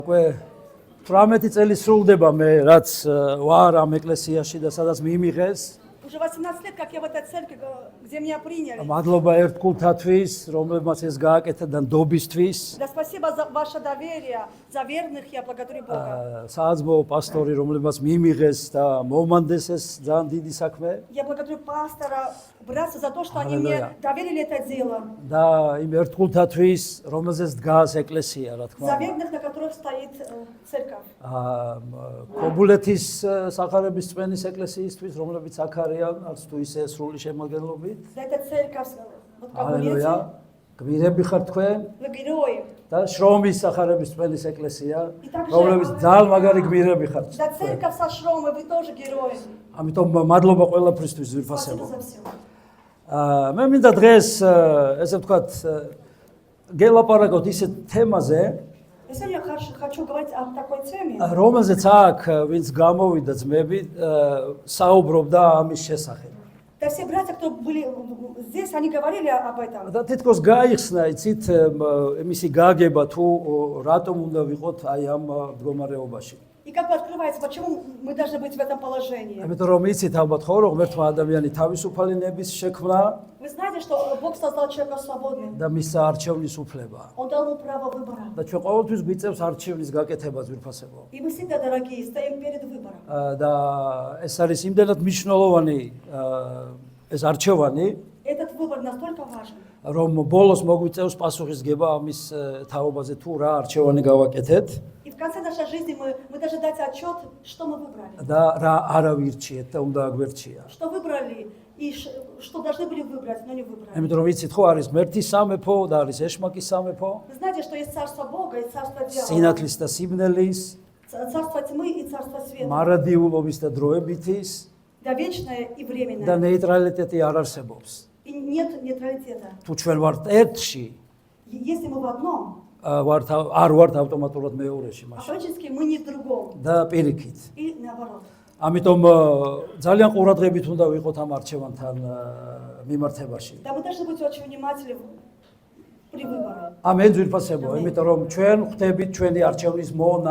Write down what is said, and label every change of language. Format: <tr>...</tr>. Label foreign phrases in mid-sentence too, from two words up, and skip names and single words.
<ka>18 წელი სრულდება მე რაც ვარ ამ ეკლესიაში და სადაც მიმიღეს.</ka> <ru>Уже 18 лет, как я в этой церкви, где меня приняли.</ru> <ka>მადლობა ერთ კულთათვის, რომლებმაც ეს გააკეთა და ნდობისთვის.</ka> <ru>Да, спасибо за ваше доверие, за верных, я благодарю Бога.</ru> <ka>სააზბო პასტორი, რომლებმაც მიმიღეს და მომანდეს ეს ძალიან დიდი საქმე.</ka> <ru>Я благодарю пастора, братца за то, что они мне доверили это дело.</ru> <ka>და იმ ერთ კულთათვის, რომელზეც დგას ეკლესია, რა თქმა</ka> <ru>За</ru> <ka>უნდა.</ka> <ru>верных, на которых стоит церковь.</ru> <ka>კობულეთის სახარების წვენის εκκλესიისთვის, რომლებიც აქ არიან, არც თუ ისე სრული შემოგელობით.</ka> <ru>За это церковь, вот как</ru> <ka>ალელუია. გმირები ხართ თქვენ.</ka> <ru>вы герои.</ru> <ka>და შრომის სახარების წვენის ეკლესია, რომლებიც ძალიან მაგარი გმირები ხართ.</ka> <ru>За церковь со Шромой вы тоже герои.</ru> <ka>ამიტომ მადლობა ყველაფრისთვის</ka> <ru>Спасибо</ru> <ka>ვირფასებო.</ka> <ru>за все.</ru> <ka>მე მინდა დღეს ესე ვთქვათ გელაპარაკოთ ისეთ თემაზე,</ka> <ru>Я сегодня хочу говорить о такой теме.</ru> <ka>რომელზეც აქ ვინც გამოვიდა ძმები საუბრობდა ამის შესახებ.</ka> <ru>Да все братья, кто были здесь, они говорили об этом.</ru> <ka>და თითქოს გაიხსნა იცით მისი გაგება თუ რატომ უნდა ვიყოთ აი ამ მდგომარეობაში.</ka> <ru>И как бы открывается, почему мы должны быть в этом положении.</ru> <ka>ამიტომ რომ იცით ალბათ ხო რომ ღმერთმა ადამიანი თავისუფალი ნების შექმნა</ka> <ru>Вы знаете, что Бог создал человека свободным.</ru> <ka>და მისცა არჩევნის უფლება.</ka> <ru>Он дал ему право выбора.</ru> <ka>და ჩვენ ყოველთვის გვიწევს არჩევნის გაკეთებას ვირფასებო.</ka> <ru>И мы всегда, дорогие, стоим перед выбором.</ru> <ka>და ეს არის იმდენად მნიშვნელოვანი ეს არჩევანი,</ka> <ru>Этот выбор настолько важен.</ru> <ka>რომ ბოლოს მოგვიწევს პასუხისგება ამის თაობაზე თუ რა არჩევანი გავაკეთეთ</ka> <ru>И в конце нашей жизни мы должны дать отчет, что мы выбрали.</ru> <ka>და რა არა ვირჩიეთ და უნდა აგვერჩია.</ka> <ru>Что выбрали и что должны были выбрать, но не выбрали.</ru> <ka>ამიტომ რომ იცით ხო არის ღმერთის სამეფო და არის ეშმაკის სამეფო,</ka> <ru>Вы знаете, что есть царство Бога и царство дьявола.</ru> <ka>სინათლის და სიბნელის,</ka> <ru>Царство тьмы и царство света.</ru> <ka>მარადიულობის და დროებითის</ka> <ru>Да вечное и</ru> <ka>და</ka> <ru>временное.</ru> <ka>ნეიტრალიტეტი არ არსებობს.</ka> <ru>И нет нейтралитета.</ru> <ka>თუ ჩვენ ვართ ერთში,</ka> <ru>Если мы в одном,</ru> <ka>არ ვართ ავტომატურად მეორეში მაშინ</ka> <ru>автоматически мы не в другом.</ru> <ka>და პირიქით.</ka> <ru>И наоборот.</ru> <ka>ამიტომ ძალიან ყურადღებით უნდა ვიყოთ ამ არჩევანთან მიმართებაში.</ka> <ru>Да, мы должны быть очень внимательны при выборе.</ru> <ka>ამენ ძვირფასებო, იმიტომ რომ ჩვენ ხვდებით ჩვენი არჩევნის მონა.</ka>